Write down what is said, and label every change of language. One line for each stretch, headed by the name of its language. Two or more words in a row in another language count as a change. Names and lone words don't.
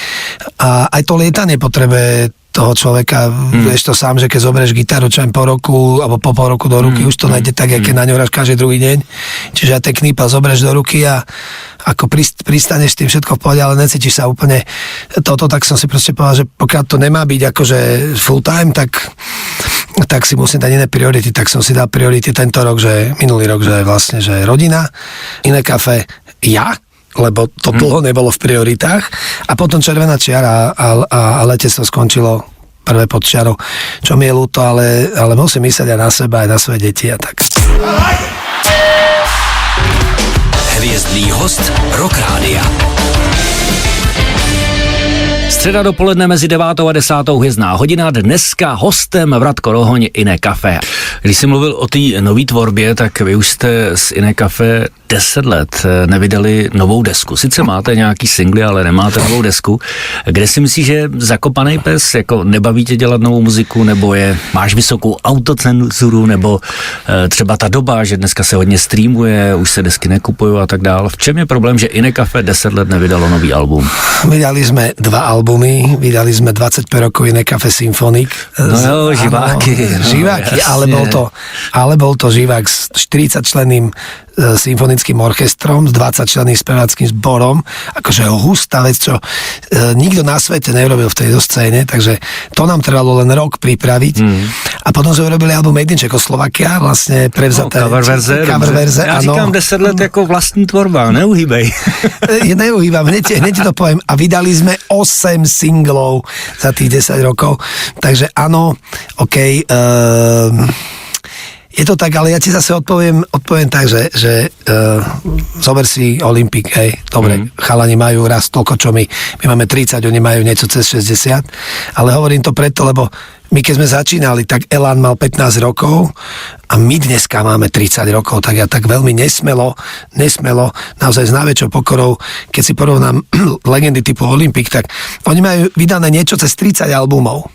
Slovak: a aj to lietanie potrebuje toho človeka, vieš to sám, že keď zoberieš gitaru čo po roku, alebo po pol roku do ruky, už to nájde tak, keď na ňu hráš každý druhý deň, čiže aj ten knípel zoberieš do ruky a ako pristaneš s tým všetko v pohode, ale necítiš sa úplne toto, tak som si proste povedal, že pokiaľ to nemá byť akože
English: full time,
Slovak: tak si musím dať iné priority, tak som si dal priority tento rok, že minulý rok, že vlastne, že rodina, Iné Café, ja, lebo to dlho nebolo v prioritách a potom červená čiara a letectvo skončilo prvé pod čiarou, čo mi je ľúto, ale musím myslieť aj na seba, aj na svoje deti a tak.
Czech: Hvězdný host Rock Rádia. Středa dopoledne mezi 9. a 10. hvězdná hodina, dneska hostem Vratko Rohoň Iné Café. Když jsi mluvil o té nové tvorbě, tak vy už jste z Iné Café 10 let nevydali novou desku. Sice máte nějaký singly, ale nemáte novou desku. Kde si myslíš, že zakopaný pes, jako nebaví tě dělat novou muziku, nebo máš vysokou autocenzuru, nebo třeba ta doba, že dneska se hodně streamuje, už se desky nekupují a tak dále. V čem je problém, že Inecafe 10 let nevydalo nový album?
Slovak: Vydali sme 2 albumy, vydali sme 25 rokov Inecafe Symfonik.
Czech: No jo, živáky.
Slovak: Živáky, ale bol to živák s 40-členným symfonickým orchestrom, s 20-členným speváckým zborom, akože hustá vec, čo nikto na svete neurobil v tejto scéne, takže to nám trvalo len rok pripraviť. A potom sme urobili album Made in Czechoslovakia, vlastne prevzaté
Czech: cover verze. Já říkám 10 let jako vlastní tvorba, neuhýbej.
Slovak: Neuhýbam, hneď to poviem. A vydali sme 8 singlov za tých 10 rokov, takže áno, okej, je to tak, ale ja ti zase odpoviem tak, že zober si Olympik, hej, dobre, chalani majú raz toľko, čo my máme 30, oni majú niečo cez 60, ale hovorím to preto, lebo my keď sme začínali, tak Elan mal 15 rokov a my dneska máme 30 rokov, tak ja tak veľmi nesmelo, naozaj s najväčšou pokorou, keď si porovnám legendy typu Olympik, tak oni majú vydané niečo cez 30 albumov.